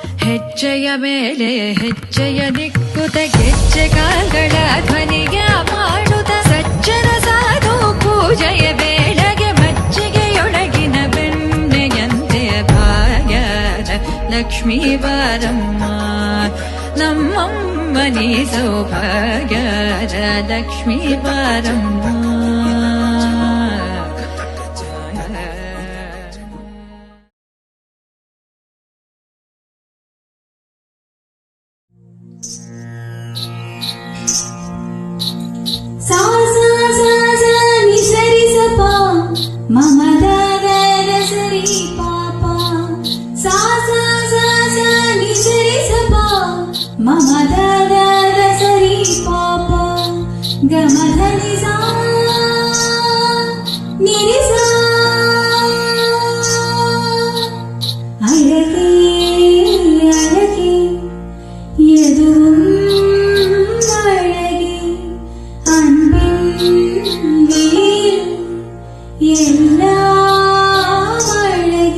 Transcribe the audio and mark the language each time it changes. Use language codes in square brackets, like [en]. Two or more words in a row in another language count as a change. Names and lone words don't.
[kn] ಹೆಜ್ಜೆಯ ಮೇಲೆ ಹೆಜ್ಜೆಯ ನಿಕ್ಕುತ ಗೆಜ್ಜೆ ಕಾಲ್ಗಳ ಧ್ವನಿಯ ಮಾಡುತ್ತ ಸಜ್ಜನ ಸಾಧು ಪೂಜೆಯ ವೇಳೆಗೆ ಮಜ್ಜಿಗೆಯೊಳಗಿನ ಬೆಣ್ಣೆಯಂತೆ ಭಾಗ್ಯದ ಲಕ್ಷ್ಮೀ ಬಾರಮ್ಮ ನಮ್ಮಮ್ಮ ನೀ ಸೌಭಾಗ್ಯದ ಲಕ್ಷ್ಮೀ ಬಾರಮ್ಮ. सा सा सा सा नि सरि स पा मम दा दा दा सरि पा पा सा सा सा सा नि सरि स पा मम दा दा दा सरि पा पा ग म ध नि सा नि रि सा [ta] அழகே அழகே எதுவும் அழகே அன்பின் வீர் எல்லாம் அழகே